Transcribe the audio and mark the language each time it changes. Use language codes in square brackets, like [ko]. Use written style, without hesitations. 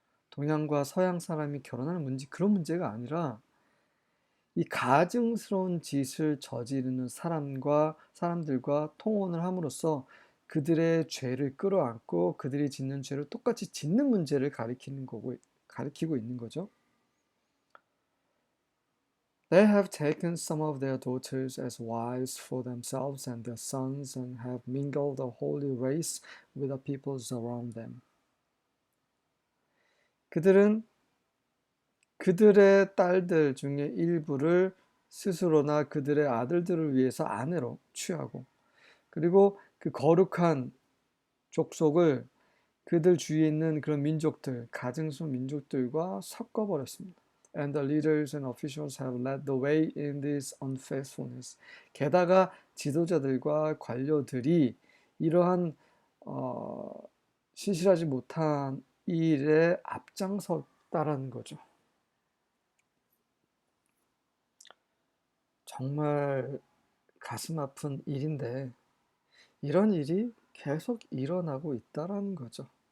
[ko] 동양과 서양 사람이 결혼하는 문제, 그런 문제가 아니라 이 가증스러운 짓을 저지르는 사람들과 통혼을 함으로써 그들의 죄를 끌어안고 그들이 짓는 죄를 똑같이 짓는 문제를 가리키고 있는 거죠. [en] They have taken some of their daughters as wives for themselves and their sons and have mingled the holy race with the peoples around them. [ko] 그들은 그들의 딸들 중에 일부를 스스로나 그들의 아들들을 위해서 아내로 취하고 그리고 그 거룩한 족속을 그들 주위에 있는 그런 민족들, 가증스러운 민족들과 섞어버렸습니다. [en] And the leaders and officials have led the way in this unfaithfulness. [ko] 게다가 지도자들과 관료들이 이러한 신실하지 못한 일에 앞장섰다라는 거죠. 정말 가슴 아픈 일인데 이런 일이 계속 일어나고 있다라는 거죠.